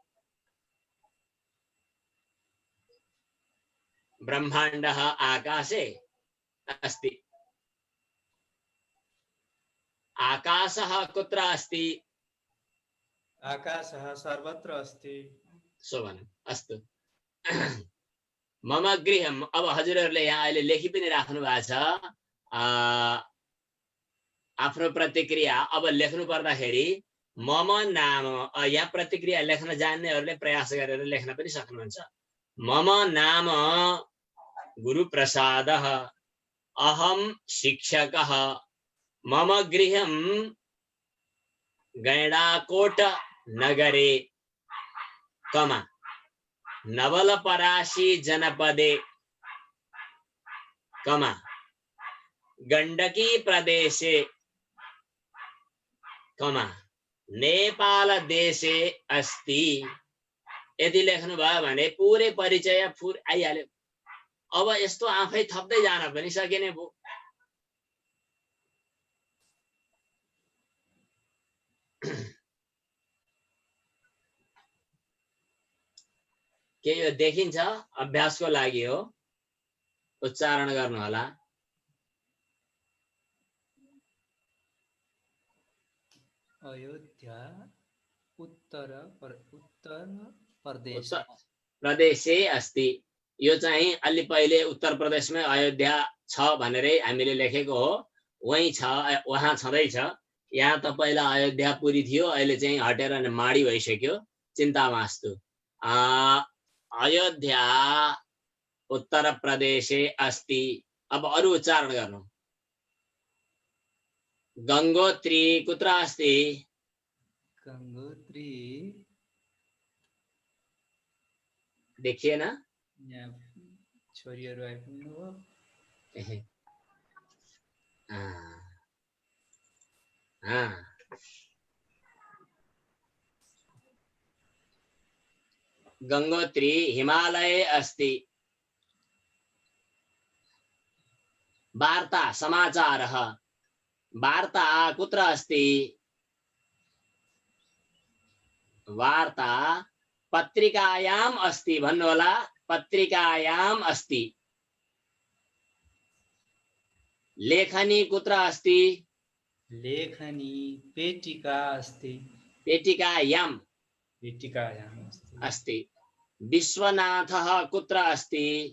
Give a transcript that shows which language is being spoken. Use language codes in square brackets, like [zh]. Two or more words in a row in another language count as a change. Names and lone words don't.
[sa] ब्रह्मांडः आकाशे अस्ति। आकाशः कुत्र अस्ति? आकाशः सर्वत्र अस्ति। शोभनम्, अस्तु। मम गृहम्, [ne] अब हजुरहरूले यहाँ अहिले लेखि पनि राख्नु भएको छ आफ्नो प्रतिक्रिया। अब लेख्नु पर्दाखेरि [sa] मम नाम, [ne] यहाँ प्रतिक्रिया लेख्न जान्नेहरूले प्रयास गरेर लेख्न पनि सक्नुहुन्छ। [sa] मम नाम गुरुप्रसादः, अहं शिक्षकः, मम गृहं गैंडाकोट नगरे, कमा नवलपरासी जनपदे, कमा गण्डकी प्रदेशे, कमा नेपाल देशे अस्ति। [ne] यदि लेख्नु भयो भने पुरै परिचय आइहाल्यो। अब यस्तो आफै थप्दै जान पनि सकिने भयो। के यो देखिन्छ? अभ्यासको लागि हो, उच्चारण गर्नु होला। [sa] अयोध्या उत्तर प्रदेश प्रदेशे अस्ति। [ne] यो चाहिँ अलि पहिले उत्तर प्रदेशमै अयोध्या छ भनेरै हामीले लेखेको हो। वही छ, वहाँ छँदैछ। यहाँ त पहिला अयोध्यापुरी थियो, अहिले चाहिँ हटेर माडी भइसक्यो। [sa] चिन्ता मास्तु। अयोध्या उत्तर प्रदेशे अस्ति। [ne] अब अरु उच्चारण गर्नु। [sa] गंगोत्री कुत्र अस्ति? गंगोत्री [ne] देखिए ना, छोरीहरु आइपुग्नु भयो। [sa] गंगोत्री हिमालये अस्ति। वार्ता समाचारः, वार्ता कुत्र अस्ति? वार्ता पत्रिकायाम् अस्ति। [ne] भन्नु होला, [sa] पत्रिकायाम् अस्ति। लेखनी कुत्र अस्ति? लेखनी पेटिका अस्ति। पेटिकायाम् अस्ति। विश्वनाथः कुत्र अस्ति?